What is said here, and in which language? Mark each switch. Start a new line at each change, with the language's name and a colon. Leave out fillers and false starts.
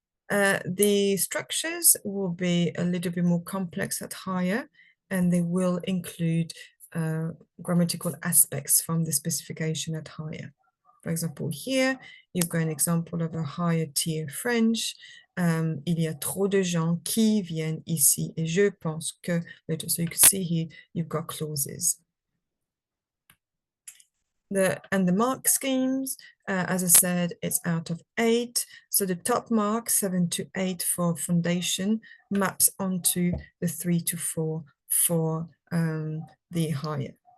English: The structures will be a little bit more complex at higher, and they will include grammatical aspects from the specification at higher. For example, here, you've got an example of a higher tier French.
French: Il y a trop de gens qui viennent ici, et je pense que.
English: So you can see here, you've got clauses. The mark schemes, as I said, it's out of 8. So the top mark, 7 to 8 for foundation, maps onto the 3 to 4 for the higher.